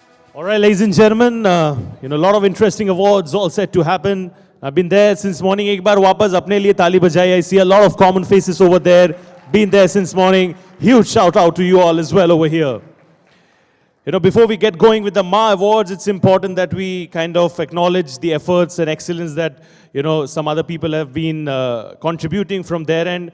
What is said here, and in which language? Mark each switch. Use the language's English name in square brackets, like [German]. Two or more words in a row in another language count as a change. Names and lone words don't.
[English] All right, ladies and gentlemen, a lot of interesting awards all set to happen. I've been there since morning. [Hindi] एक बार वापस अपने लिए ताली बजाई. [English] I see a lot of common faces over there. Been there since morning. Huge shout out to you all as well over here. Before we get going with the Ma Awards, it's important that we kind of acknowledge the efforts and excellence that, some other people have been contributing from their end.